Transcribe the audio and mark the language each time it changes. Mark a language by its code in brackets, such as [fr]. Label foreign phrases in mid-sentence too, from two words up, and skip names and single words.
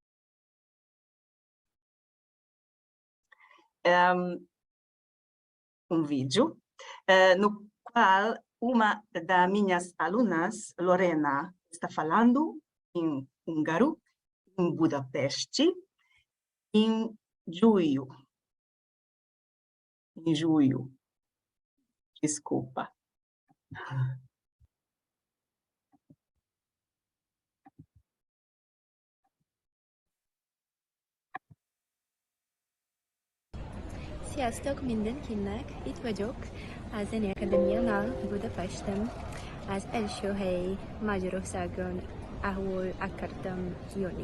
[pt] No qual uma das minhas alunas, Lorena, está falando em húngaro, em Budapeste, em julho. Desculpa. [hu] Sziasztok mindenkinek! Itt vagyok a Zeneakadémiánál Budapesten, az első hely Magyarországon, ahol akartam jönni.